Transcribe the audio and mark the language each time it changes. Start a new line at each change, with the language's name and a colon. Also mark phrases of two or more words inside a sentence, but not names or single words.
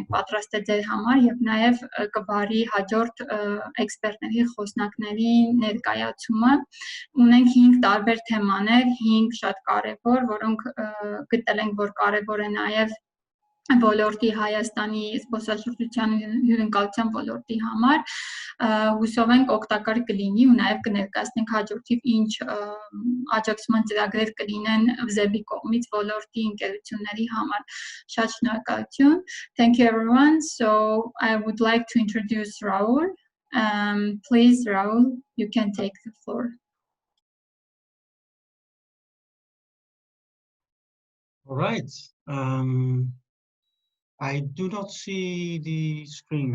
Armenian: մենք պատրաստել ձեր համար եւ նաեւ կբարի հաջորդ էքսպերտների խոսնակների ներկայացումը։ Ունենք 5 տարբեր թեմաներ, 5 շատ կարեւոր, որոնք գտել ենք, որ կարեւոր է նաեւ ոլորտի Հայաստանի զբոսաշրջության հյուրընկալության ոլորտի համար, հուսով ենք օգտակար կլինի ու նաև կներկայացնենք հաջորդիվ ինչ աջակցման ծրագրեր կլինեն ՎԶԵԲ-ի կողմից ոլորտի ընկերությունների համար։ Շատ շնորհակալություն.
English: Thank you everyone. So I would like to introduce Raul. Please, Raul, you can take the floor. All right. I do not see the screen.